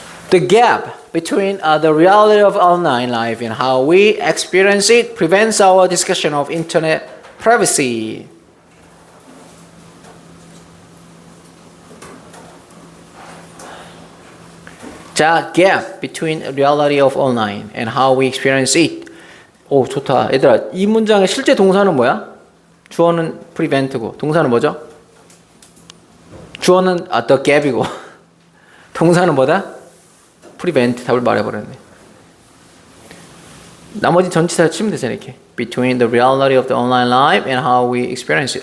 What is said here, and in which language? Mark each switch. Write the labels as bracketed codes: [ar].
[en] The gap between the reality of online life and how we experience it prevents our discussion of internet privacy. 자, gap between reality of online and how we experience it. [ko] 오, 좋다. 얘들아, 이 문장의 실제 동사는 뭐야? 주어는 prevent고, 동사는 뭐죠? 주어는 the gap이고, 동사는 뭐다? prevent. 답을 말해버렸네. 나머지 전치사 치면 되잖아, 이렇게. [en] Between the reality of the online life and how we experience it.